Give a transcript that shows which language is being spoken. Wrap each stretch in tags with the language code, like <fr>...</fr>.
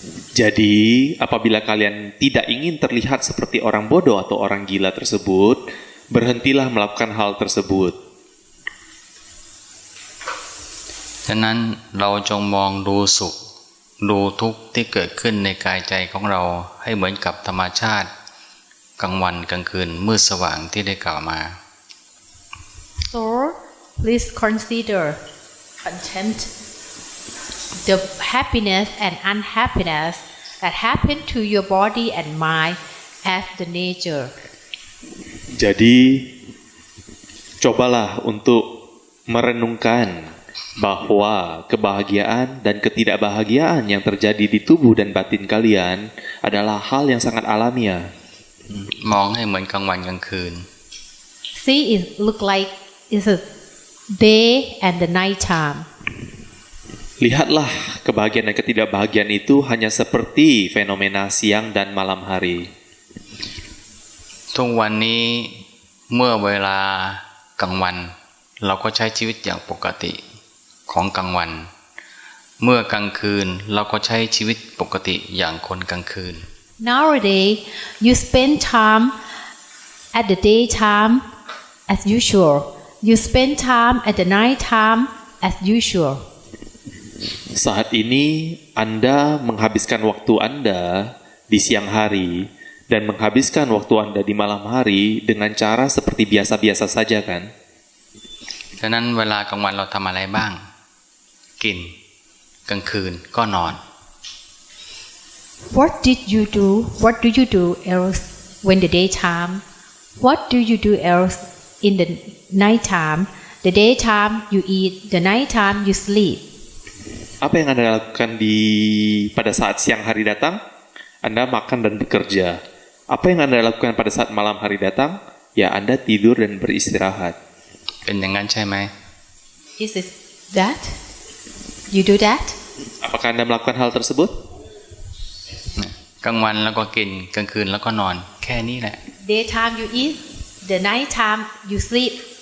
<id>Jadi, apabila kalian tidak ingin terlihat seperti orang bodoh atau orang gila tersebut, berhentilah melakukan hal tersebut.</id> <th>ฉะนั้นเราจงมองดูสุขดูทุกข์ที่เกิดขึ้นในกายใจของเราให้เหมือนกับธรรมชาติกลางวันกลางคืนมืดสว่างที่ได้กล่าวมา</th> <en>So please consider contempt the happiness and unhappiness that happen to your body and mind as the nature.</en> <id>Jadi, Cobalah untuk merenungkan bahwa kebahagiaan dan ketidakbahagiaan yang terjadi di tubuh dan batin kalian adalah hal yang sangat alamiah.</id> <th>มองให้เหมือนกลางวันกลางคืน</th> <en>See it look like it's a day and the night time.</en> <id>Lihatlah kebahagiaan dan ketidakbahagiaan itu hanya seperti fenomena siang dan malam hari.</id> <th>ทุกวันนี้เมื่อเวลากลางวันเราก็ใช้ชีวิตอย่างปกติของกลางวันเมื่อกลางคืนเราก็ใช้ชีวิตปกติอย่างคนกลางคืน</th> <en>Nowadays, you spend time at the daytime as usual. You spend time at the night time as usual.</en> <id>Saat ini Anda menghabiskan waktu Anda di siang hari dan menghabiskan waktu Anda di malam hari dengan cara seperti biasa-biasa saja kan?</id> <th>ฉะนั้นเวลากลางวันเราทำอะไรบ้างกินกลางคืนก็นอน</th> <en>What did you do? What do you do else when the daytime? What do you do else in the nighttime? The daytime you eat, the nighttime you sleep.</en> <id>Apa yang Anda lakukan pada saat siang hari datang? Anda makan dan bekerja. Apa yang Anda lakukan pada saat malam hari datang? Ya, Anda tidur dan beristirahat.</id> <th>เป็นอย่างนั้นใช่ไหม</th> <en>Is it that? You do that?</en> <id>Apakah Anda melakukan hal tersebut?</id> <th>กลางวันแล้วก็กินกลางคืนแล้วก็นอนแค่นี้แหละ</th> <en>Daytime you eat, the nighttime you sleep.</en>